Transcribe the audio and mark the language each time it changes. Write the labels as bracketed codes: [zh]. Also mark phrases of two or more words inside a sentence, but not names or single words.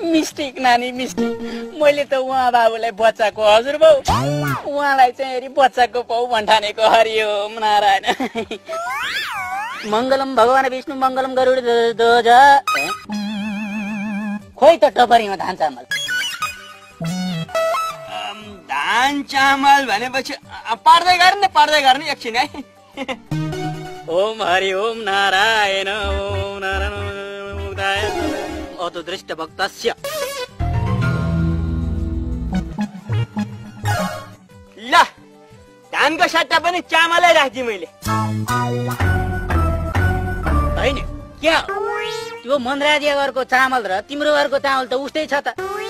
[ne] मिस्टेक नानी मिस्टेक मैले त उहाँ बाबुलाई बच्चाको हजुरबाउ उहाँलाई चाहिँ हेरी बच्चाको बाउ भन्ठानेको हरिओम नारायण। [sa] मङ्गलम भगवान विष्णु मङ्गलम गरुड ध्वज। [ne] खोइ त टपरीमा धान चामल धान चामल भनेपछि पार्दै गर्ने एकछिन है। [sa] ओम हरि ओम नारायण ओम नारायण अतो दृष्ट भक्तस्य। [ne] ल धानको सट्टा पनि चामलै राख्दिएँ मैले। होइन क्या त्यो मनराजी घरको चामल र तिम्रो घरको चामल त उस्तै छ त।